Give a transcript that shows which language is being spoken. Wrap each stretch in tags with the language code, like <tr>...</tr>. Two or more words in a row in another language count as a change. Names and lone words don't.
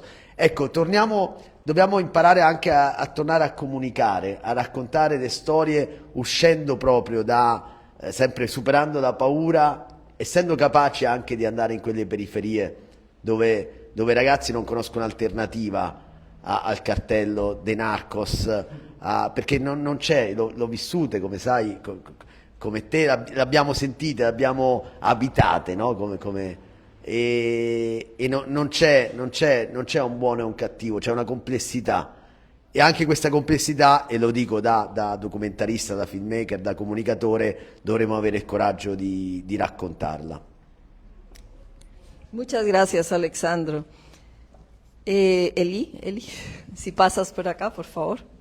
<it>Ecco, dobbiamo imparare anche a tornare a comunicare, a raccontare le storie uscendo proprio sempre superando la paura, essendo capaci anche di andare in quelle periferie dove i ragazzi non conoscono alternativa al cartello dei narcos, perché non c'è, l'ho vissute, come sai, come te, l'abbiamo sentite, l'abbiamo abitate, no? Non c'è un buono e un cattivo, c'è una complessità, e anche questa complessità, e lo dico da documentarista, da filmmaker, da comunicatore, dovremo avere il coraggio di raccontarla.</it> <es>Muchas gracias, Alexandro. Eli, si pasas por acá, por favor.</es>